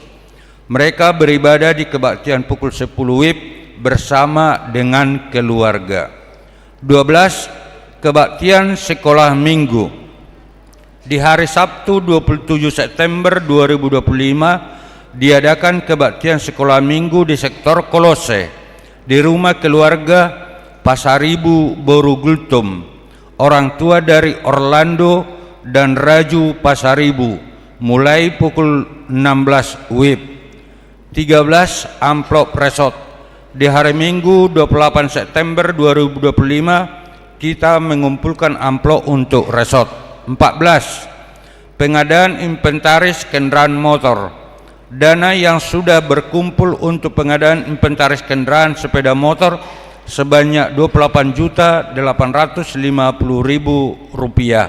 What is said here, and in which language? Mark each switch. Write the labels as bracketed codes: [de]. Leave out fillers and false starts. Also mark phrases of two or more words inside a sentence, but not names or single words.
[id] Mereka beribadah di kebaktian pukul 10 WIB bersama dengan keluarga. 12. Kebaktian sekolah minggu. Di hari Sabtu 27 September 2025 diadakan kebaktian sekolah minggu di sektor Kolose di rumah keluarga Pasaribu Borugultum, orang tua dari Orlando dan Raju Pasaribu, mulai pukul 16 WIB. 13. Amplop resort. Di hari Minggu 28 September 2025 kita mengumpulkan amplop untuk resort. 14. Pengadaan inventaris kendaraan motor. Dana yang sudah berkumpul untuk pengadaan inventaris kendaraan sepeda motor sebanyak Rp28.850.000.